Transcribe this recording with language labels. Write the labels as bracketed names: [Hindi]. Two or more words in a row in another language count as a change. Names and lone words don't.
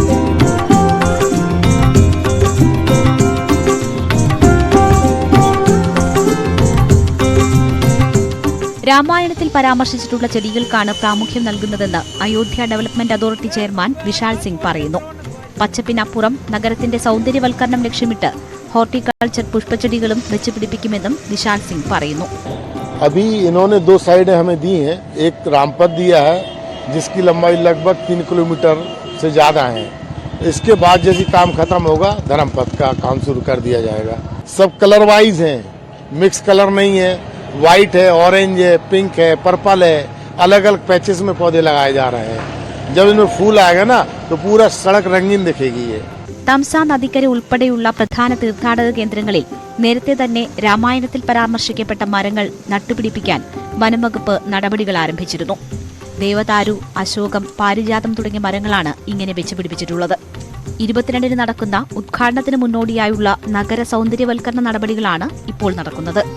[Malayalam] രാമായണത്തിൽ പരാമർശിച്ചിട്ടുള്ള ചെടികൾക്കാണ് പ്രാമുഖ്യം നൽകുന്നതെന്ന് അയോധ്യ ഡെവലപ്മെന്റ് അതോറിറ്റി ചെയർമാൻ വിശാൽ സിംഗ് പറയുന്നു. പച്ചപ്പിനപ്പുറം നഗരത്തിന്റെ സൗന്ദര്യവൽക്കരണം ലക്ഷ്യമിട്ട് ഹോർട്ടിക്കൾച്ചർ പുഷ്പച്ചെടികളും വെച്ചുപിടിപ്പിക്കുമെന്നും വിശാൽ സിംഗ് പറയുന്നു. [Hindi] अभी इन्होंने 2 साइडें हमें दी हैं. एक रामपथ दिया है जिसकी लंबाई लगभग 3 किलोमीटर से ज़्यादा है. इसके बाद जैसे काम खत्म होगा धर्मपथ का काम शुरू कर दिया जाएगा. सब [English] colour wise [Hindi] हैं, [English] mix colour [Hindi] नहीं है. व्हाइट है, ऑरेंज है, पिंक है, पर्पल है, अलग अलग पैचेस में पौधे लगाए जा रहे हैं. जब इनमें फूल आएगा ना तो पूरा सड़क रंगीन दिखेगी. ये [Malayalam] തംസ നദിക്കര ഉൾപ്പെടെയുള്ള പ്രധാന തീർത്ഥാടക കേന്ദ്രങ്ങളിൽ നേരത്തെ തന്നെ രാമായണത്തിൽ പരാമർശിക്കപ്പെട്ട മരങ്ങൾ നട്ടുപിടിപ്പിക്കാൻ വനംവകുപ്പ് നടപടികൾ ആരംഭിച്ചിരുന്നു. ദേവദാരു, അശോകം, പാരിജാതം തുടങ്ങിയ മരങ്ങളാണ് ഇങ്ങനെ വെച്ചുപിടിപ്പിച്ചിട്ടുള്ളത്. 22-ന് നടക്കുന്ന ഉദ്ഘാടനത്തിന് മുന്നോടിയായുള്ള നഗര സൗന്ദര്യവൽക്കരണ നടപടികളാണ് ഇപ്പോൾ നടക്കുന്നത്.